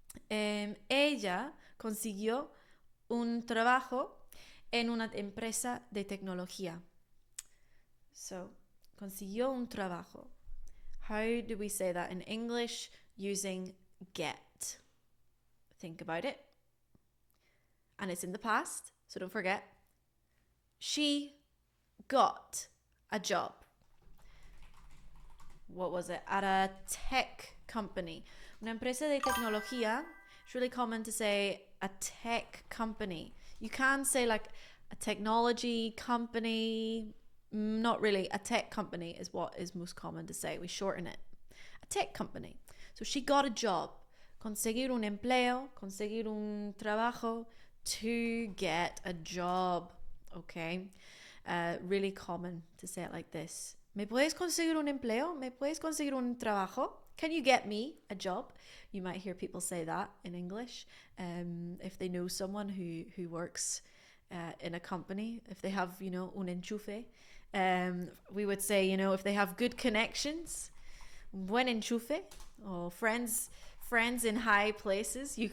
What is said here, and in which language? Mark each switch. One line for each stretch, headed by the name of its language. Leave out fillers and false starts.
Spanish: Ella consiguió un trabajo en una empresa de tecnología. So, consiguió un trabajo.
English: How do we say that in English using get? Think about it. And it's in the past, so don't forget. She got a job. What was it? At a tech company.
Spanish: Una empresa de tecnología.
English: It's really common to say a tech company. You can say like a technology company. Not really. A tech company is what is most common to say. We shorten it. A tech company. So she got a job.
Spanish: Conseguir un empleo. Conseguir un trabajo.
English: To get a job. Okay. Really common to say it like this.
Spanish: ¿Me puedes conseguir un empleo? ¿Me puedes conseguir un trabajo?
English: Can you get me a job? You might hear people say that in English. If they know someone who works in a company, if they have,
Spanish: un enchufe,
English: we would say, if they have good connections,
Spanish: buen enchufe,
English: or friends in high places.